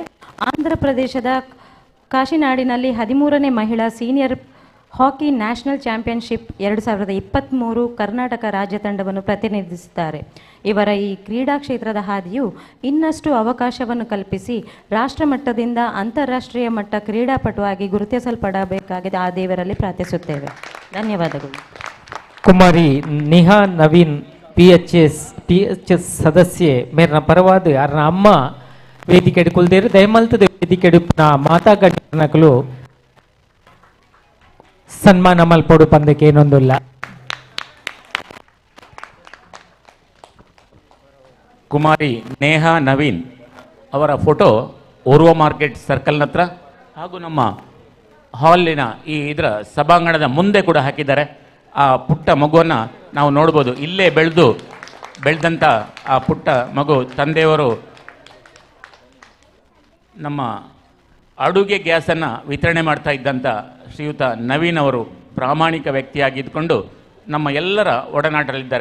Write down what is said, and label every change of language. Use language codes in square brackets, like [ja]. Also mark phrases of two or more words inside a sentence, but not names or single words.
[kn] ಆಂಧ್ರ ಪ್ರದೇಶದ ಕಾಶಿನಾಡಿನಲ್ಲಿ 13ನೇ ಮಹಿಳಾ [en] senior hockey national championship [kn] 2023 ಕರ್ನಾಟಕ ರಾಜ್ಯ ತಂಡವನ್ನು ಪ್ರತಿನಿಧಿಸುತ್ತಾರೆ. ಇವರ ಈ ಕ್ರೀಡಾ ಕ್ಷೇತ್ರದ ಹಾದಿಯು ಇನ್ನಷ್ಟು ಅವಕಾಶವನ್ನು ಕಲ್ಪಿಸಿ ರಾಷ್ಟ್ರ ಮಟ್ಟದಿಂದ ಅಂತಾರಾಷ್ಟ್ರೀಯ ಮಟ್ಟ ಕ್ರೀಡಾಪಟುವಾಗಿ ಗುರುತಿಸಲ್ಪಡಬೇಕಾಗಿದೆ. ಆ ದೇವರಲ್ಲಿ ಪ್ರಾರ್ಥಿಸುತ್ತೇವೆ. ಧನ್ಯವಾದಗಳು. [tcy] ಕುಮಾರಿ ನಿಹಾ ನವೀನ್ PHS ಸದಸ್ಯೆ ಮೇರ್ನ ಪರವಾದ ಅರ್ನ ಅಮ್ಮ ವೇದಿಕೆ ಕುಲ್ದೇರು ದಯಮಲ್ತದ ವೇದಿಕೆ ಮಾತಾ ಗಂಟನಕಲು ಸನ್ಮಾನ ಮಲ್ಪಡು ಪಂದಕ್ಕೆ ಏನೊಂದಿಲ್ಲ. [kn] ಕುಮಾರಿ ನೇಹಾ ನವೀನ್ ಅವರ ಫೋಟೋ ಓರ್ವ [en] market circle [kn] ಹತ್ರ ಹಾಗೂ ನಮ್ಮ ಹಾಲಿನ ಇದರ ಸಭಾಂಗಣದ ಮುಂದೆ ಕೂಡ ಹಾಕಿದ್ದಾರೆ. ಆ ಪುಟ್ಟ ಮಗುವನ್ನು ನಾವು ನೋಡ್ಬೋದು. ಇಲ್ಲೇ ಬೆಳೆದಂಥ ಆ ಪುಟ್ಟ ಮಗು ತಂದೆಯವರು ನಮ್ಮ ಅಡುಗೆ ಗ್ಯಾಸನ್ನು ವಿತರಣೆ ಮಾಡ್ತಾ ಇದ್ದಂಥ ಶ್ರೀಯುತ ನವೀನ್ ಅವರು ಪ್ರಾಮಾಣಿಕ ವ್ಯಕ್ತಿಯಾಗಿದ್ದುಕೊಂಡು ನಮ್ಮ ಎಲ್ಲರ ಒಡನಾಟದಲ್ಲಿದ್ದಾರೆ.